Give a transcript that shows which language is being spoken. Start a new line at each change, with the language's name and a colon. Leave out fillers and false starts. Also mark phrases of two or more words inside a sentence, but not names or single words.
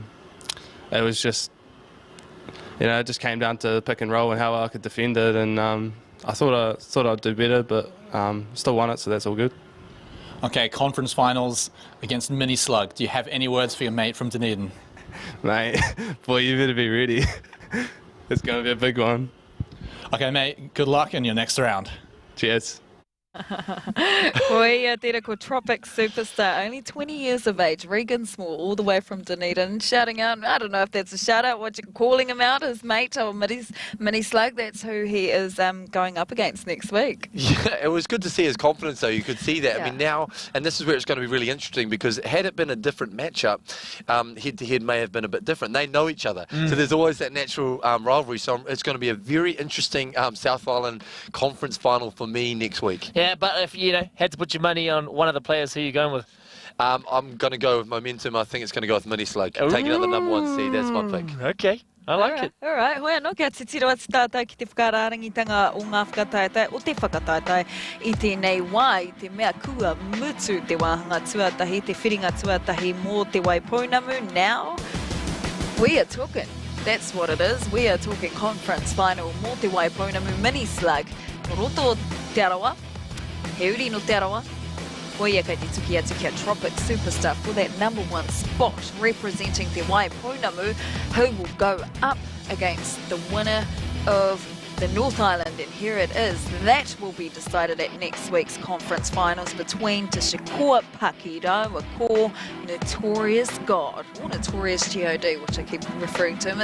English: It was just, it just came down to pick and roll and how I could defend it, and I thought I'd do better, but still won it, so that's all good. Okay, conference finals against Mini Slug. Do you have any words for your mate from Dunedin? Mate, boy, you better be ready. It's going to be a big one. Okay, mate, good luck in your next round. Cheers.
Māori: Hoi tēra ko
English: Tropic Superstar, only 20 years of age, Regan Small, all the way from Dunedin, shouting out, I don't know if that's a shout out, what you're calling him out, his mate or Mini Slug, that's who he is going up against next week. Yeah, it was good to see his confidence, though. You could see that. Yeah. I mean, now, and this is where it's going to be really interesting, because had it been a different matchup, head-to-head may have been a bit different. They know each other, so there's always that natural rivalry. So it's going to be a very interesting South Island Conference final for me next week. Yeah, but if you had to put your money on one of the players, who are you going with? I'm going to go with momentum. I think it's going to go with Mini Slug. Taking out the number 1 seed. That's my pick. Okay. I like it. All right.
Māori: Hoi anō, kia titiro atu tātou ki te whakarārangitanga o ngā whakataetai, o te whakataetai I tēnei wā, I te mea kua mutu te wāhanga tuatahi, te whiringa tuatahi mō te Waipounamu.
English: Now, we are talking. That's what it is. We are talking conference final
Māori: mō te Waipounamu
English: Mini Slug.
Māori: Roto te arawa, he uri no te arawa. Hoia kei te tuki atu kia Tropic Superstar
English: for that number 1 spot, representing
Māori: te Waipounamu,
English: who will go up against the winner of the North Island. And here it is. That will be decided at next week's conference finals between Te Shikoa Pakira, a core Notorious God, or Notorious God, which I keep referring to him.